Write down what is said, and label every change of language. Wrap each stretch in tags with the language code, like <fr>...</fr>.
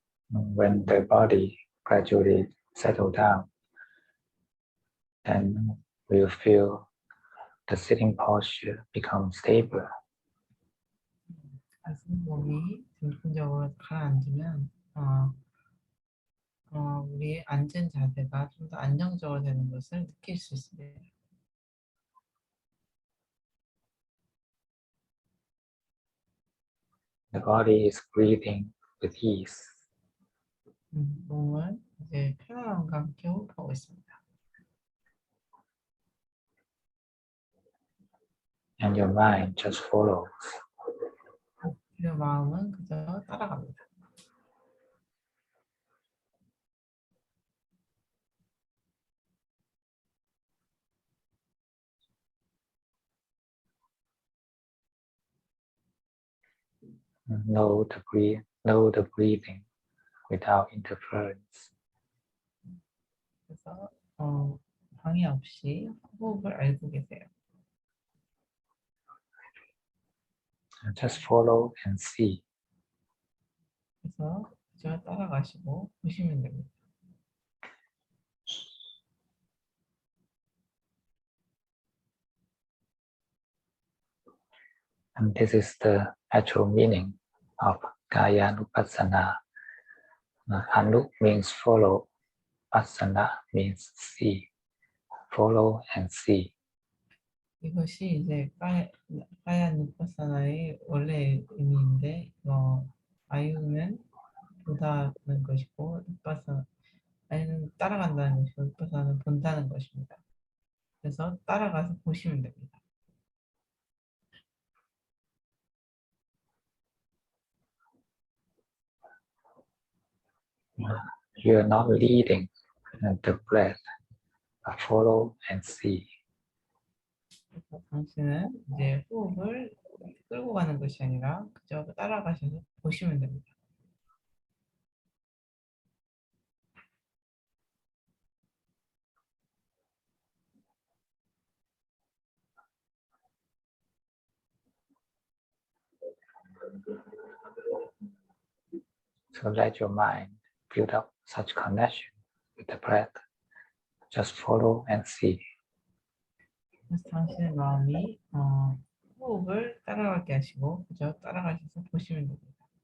<en>When the body gradually settles down, then we'll feel the sitting posture become stable.</en> <ko>가슴 몸이 중심적으로 가라앉으면 우리의 앉은 자세가 좀 더 안정적으로 되는 것을 느낄 수 있습니다.</ko> <en>The body is breathing with ease.</en> <ko>몸은 이제 편안함과 함께 호흡하고 있습니다.</ko> <en>And your mind just follows.</en> <ko>그리고 마음은 그저 따라갑니다.</ko> <en>Know the breathing without interference.</en> <ko>그래서 방해 없이 호흡을 알고 계세요.</ko> <en>Just follow and see.</en> <ko>그래서 그저 따라가시고 보시면 됩니다.</ko> <en>And this is the actual meaning of Kaya Anupassana. Anu means follow, Passana means see. Follow and see.</en> <ko>이것이 이제 까야 누파사나의 원래 의미인데 아유는 보다는 것이고 아유는 따라간다는 것이고 누파사나는 본다는 것입니다. 그래서 따라가서 보시면 됩니다.</ko> <en>You are not leading the breath, but follow and see.</en> <ko>그래서 당신은 이제 호흡을 끌고 가는 것이 아니라 그저 따라가셔서 보시면 됩니다.</ko> <en>So let your mind build up such connection with the breath. Just follow and see.</en> <ko>그래서 당신의 마음이 호흡을 따라가게 하시고 그저 따라가셔서 보시면 됩니다.</ko>